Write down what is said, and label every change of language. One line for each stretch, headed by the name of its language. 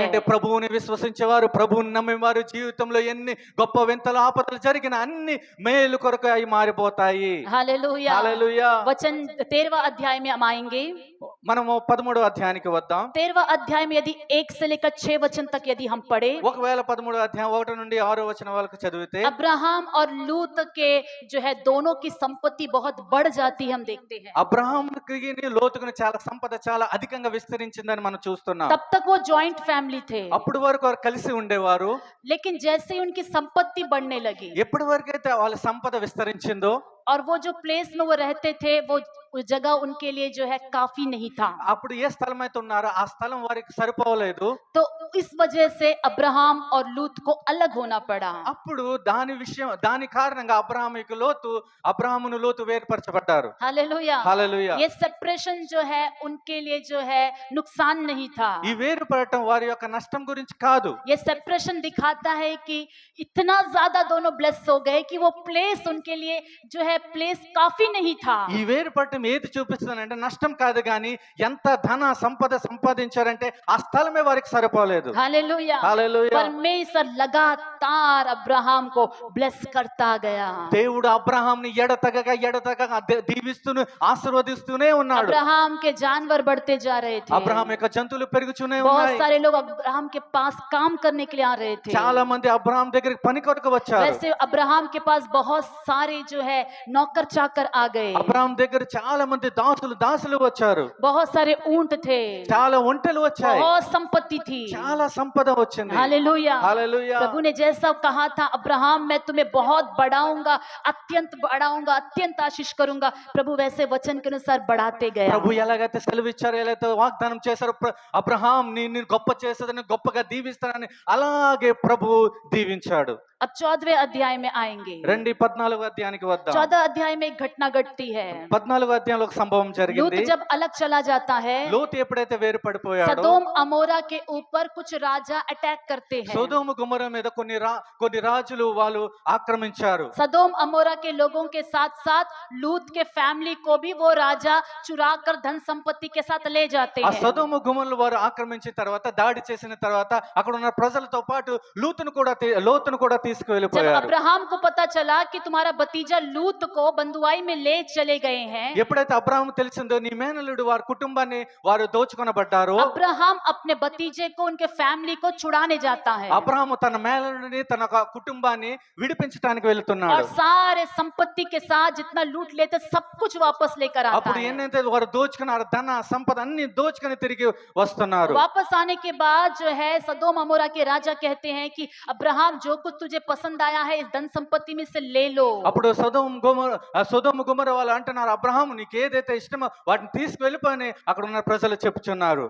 Telugu: ఎందుకంటే ప్రభువుని విశ్వసించేవారు, ప్రభువుని నమ్మేవారు జీవితంలో ఎన్ని గొప్ప వింతలు ఆపదలు జరిగిన అన్ని మేలు కొరకు అవి మారిపోతాయి.
Hindi: हालेलुया।
Telugu: హల్లెలూయా.
Hindi: वचन 13वां अध्याय में हम आएंगे।
Telugu: మనము 13వ అధ్యాయానికి వద్దాం.
Hindi: 13वां अध्याय में यदि 1 से लेकर 6 वचन तक यदि हम पढ़े,
Telugu: ఒకవేళ 13వ అధ్యాయం 1 నుండి 6వ వచనం వరకు చదివితే
Hindi: अब्राहम और लूत के जो है दोनों की संपत्ति बहुत बढ़ जाती है, हम देखते हैं।
Telugu: అబ్రహాముకి లోతుకుని చాలా సంపద చాలా అధికంగా విస్తరించిందని మనం చూస్తున్నాం.
Hindi: तब तक वो जॉइंट फैमिली थे,
Telugu: అప్పుడు వరకు వారు కలిసి ఉండేవారు.
Hindi: लेकिन जैसे ही उनकी संपत्ति बढ़ने लगी
Telugu: ఎప్పటి వరకు అయితే వాళ్ళ సంపద విస్తరించిందో,
Hindi: और वो जो प्लेस में वो रहते थे, वो जगह उनके लिए जो है काफी नहीं था,
Telugu: అప్పుడు ఏ స్థలం అయితే ఉన్నారో ఆ స్థలం వారికి సరిపోలేదు.
Hindi: तो इस वजह से अब्राहम और लूत को अलग होना पड़ा।
Telugu: అప్పుడు దాని కారణంగా అబ్రహామును లోతు వేరుపరచబడ్డారు.
Hindi: हालेलुया।
Telugu: హల్లెలూయా.
Hindi: ये सेपरेशन जो है उनके लिए जो है नुकसान नहीं था।
Telugu: ఈ వేరుపడటం వారి యొక్క నష్టం గురించి కాదు.
Hindi: ये सेपरेशन दिखाता है कि इतना ज्यादा दोनों ब्लेस हो गए कि वो प्लेस उनके लिए जो है प्लेस काफी नहीं था।
Telugu: ఈ వేరుపడటం ఏది చూపిస్తుందంటే నష్టం కాదు, కానీ ఎంత ధన సంపద సంపాదించారంటే ఆ స్థలమే వారికి సరిపోలేదు.
Hindi: हालेलुया।
Telugu: హల్లెలూయా.
Hindi: परमेश्वर लगातार अब्राहम को ब्लेस करता गया।
Telugu: దేవుడు అబ్రహాంని ఎడతెగక దీవిస్తూనే ఆశీర్వదిస్తూనే ఉన్నాడు.
Hindi: अब्राहम के जानवर बढ़ते जा रहे थे,
Telugu: అబ్రహాం యొక్క జంతువులు పెరుగుతూనే
Hindi: बहुत
Telugu: ఉన్నాయి.
Hindi: सारे लोग अब्राहम के पास काम करने के लिए आ रहे थे।
Telugu: చాలా మంది అబ్రహాం దగ్గరికి పని కొరకు వచ్చారు.
Hindi: वैसे अब्राहम के पास बहुत सारे जो है नौकर चाकर आ गए,
Telugu: అబ్రహాం దగ్గర చాలా మంది దాసులు వచ్చారు.
Hindi: बहुत सारे ऊंट थे,
Telugu: చాలా ఒంటెలు వచ్చాయి.
Hindi: बहुत संपत्ति थी।
Telugu: చాలా సంపద వచ్చింది.
Hindi: हालेलुया।
Telugu: హల్లెలూయా.
Hindi: प्रभु ने जैसा कहा था, अब्राहम मैं तुम्हें बहुत बढ़ाऊंगा, अत्यंत आशीष करूंगा, प्रभु वैसे वचन के अनुसार बढ़ाते गया।
Telugu: ప్రభు ఎలాగైతే సెలవిచ్చారో, ఎలాగైతే వాగ్దానం చేశారో, అబ్రహాం నేను గొప్ప చేసేదని గొప్పగా దీవిస్తానని అలాగే ప్రభు దీవించాడు.
Hindi: अब 14वें अध्याय में आएंगे।
Telugu: రండి 14వ అధ్యాయానికి వద్దాం.
Hindi: 14 अध्याय में एक घटना घटती है।
Telugu: 14వ అధ్యాయంలో ఒక సంభవం
Hindi: लूत
Telugu: జరిగింది.
Hindi: जब अलग चला जाता है,
Telugu: లోతు ఎప్పుడైతే వేరు పడిపోయాడో,
Hindi: सदोम अमोरा के ऊपर कुछ राजा अटैक करते हैं।
Telugu: సొదొమ గొమొర్రా మీద కొన్ని రాజులు వాళ్ళు ఆక్రమించారు.
Hindi: सदोम अमोरा के लोगों के साथ साथ लूत के फैमिली को भी वो राजा चुरा कर धन संपत्ति के साथ ले जाते
Telugu: ఆ
Hindi: हैं।
Telugu: సొదొమ గొమొర్రాలు వారు ఆక్రమించిన తర్వాత, దాడి చేసిన తర్వాత అక్కడ ఉన్న ప్రజలతో పాటు లోతును కూడా
Hindi: जब
Telugu: తీసుకువెళ్ళిపోయారు.
Hindi: अब्राहम को पता चला कि तुम्हारा भतीजा लूत को बंधुआई में ले चले गए हैं,
Telugu: ఎప్పుడైతే అబ్రాహాము తెలిసిందో నీ మేనల్లుడు వారి కుటుంబాన్ని వారు దోచుకొనబడ్డారో,
Hindi: अब्राहम अपने भतीजे को, उनके फैमिली को छुड़ाने जाता है
Telugu: అబ్రాహాము తన మేనల్లుడిని తన కుటుంబాన్ని విడిపించడానికి
Hindi: और
Telugu: వెళ్తున్నాడు.
Hindi: सारे संपत्ति के साथ जितना लूट लेते सब कुछ वापस लेकर आता
Telugu: అప్పుడు
Hindi: है।
Telugu: ఎన్నైతే వారు దోచుకున్నారు, ధన సంపద అన్ని దోచుకొని తిరిగి వస్తున్నారు.
Hindi: वापस आने के बाद जो है सदोम अमोरा के राजा कहते हैं कि अब्राहम जो कुछ तुझे पसंद आया है इस धन संपत्ति में से ले लो।
Telugu: అప్పుడు సొదొమ గొమొర్రా వాళ్ళు అంటున్నారు, అబ్రహాము నీకు ఏదైతే ఇష్టమో వాటిని తీసుకువెళ్ళిపోయి అక్కడ ఉన్న ప్రజలు చెప్పుచున్నారు.